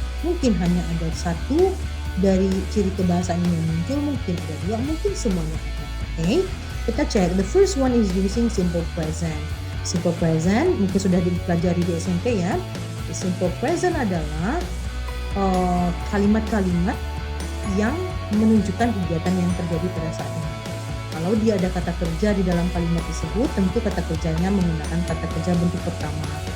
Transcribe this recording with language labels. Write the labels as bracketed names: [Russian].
[Indonesian] Mungkin hanya ada 1 dari ciri kebahasaan yang muncul, mungkin ada 2, mungkin semuanya ada. Okay, kita cek. [English] The first one is using simple present. [Indonesian] Simple present mungkin sudah dipelajari di SMP ya. The simple present adalah kalimat-kalimat yang menunjukkan kegiatan yang terjadi pada saat ini. Kalau dia ada kata kerja di dalam kalimat tersebut, tentu kata kerjanya menggunakan kata kerja bentuk pertama.